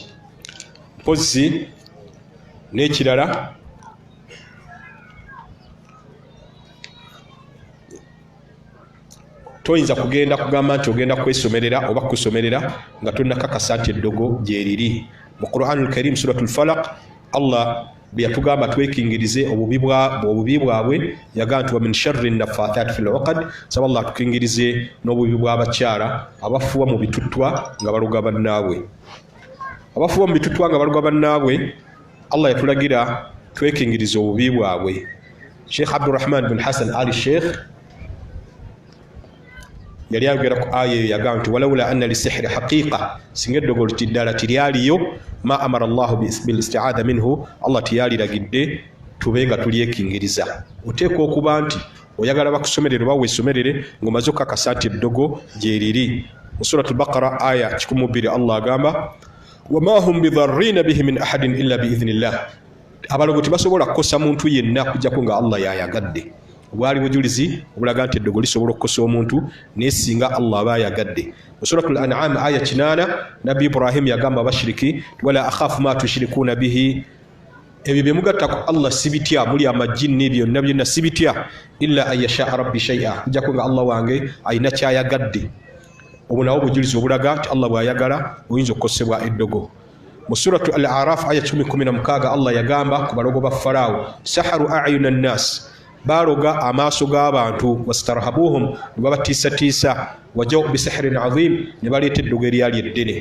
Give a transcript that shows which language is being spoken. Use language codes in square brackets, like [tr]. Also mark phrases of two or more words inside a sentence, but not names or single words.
[lg] Mpozi n'ekirala, toyinza kugenda kugamba nti ogenda kwesomerera oba kusomerera nga tonnakakasa nti eddogo gyeriri. Mu Qur'an al-Karim suratul Falaq, Allah bwe yatugamba twekingirize obubi bwabwe yagamba nti [ar] وَمِن شَرِّ النَّفَّاثَاتِ فِي الْعُقَدِ, [lg] saba Allah tukingirize n'obubi bw'abakyala abafuwa mu bituttwa nga baluga bannaabwe. Abafuwa mu bituttwa nga baluga bannaabwe, Allah yatulagira twekingirize obubi bwabwe. Sheikh Abdurrahman bin Hassan Ali Sheikh yali ayogera ku aya eyo yagamba nti [ar] ولولا أن للسحر حقيقة, [lg] singa eddogo ddala tiryaliyo, [ar] ما أمر الله بالاستعاذة منه, [lg] Allah tiyaliragidde tube nga tulyekingiriza. Oteekwa okuba nti oyagala bakusomerere oba weesomerere ng'omaze okukakasa nti eddogo gyeriri. Mu suratul Baqara aya 12 Allah agamba [ar] وما هم بضارين به من أحد إلا بإذن الله, [lg] abalogo tebasobola kukosa muntu yenna kujjako nga Allah yayagadde. Bwali bujulizi obulaga nti eddogo lisobola okukosa omuntu naye singa Allah aba ayagadde. Mu suratul An'am aya 8 Nabbi Ibrahim yagamba abashiriki [ar] ولا أخاف ما تشركون به, [lg] ebyo bye mugatta ku Allah sibitya, muli amajinni byonna byonna sibitya, [ar] إلا أن يشاء ربي شيئا, [lg] kujjako nga Allah wange ayina kyayagadde. Obwo nawo obujulizi obulaga nti Allah bw'ayagala oyinza okukosebwa eddogo. Mu suratu Al-A'raf aya 16 Allah yagamba ku balogo ba Faraawo, [ar] سحروا أعين الناس, [lg] baaloga amaaso g'abantu, wastarhabuhum, ne babatiisatiisa, [ar] وجاءوا بسحر عظيم, [lg] ne baleeta eddogo eryali eddene.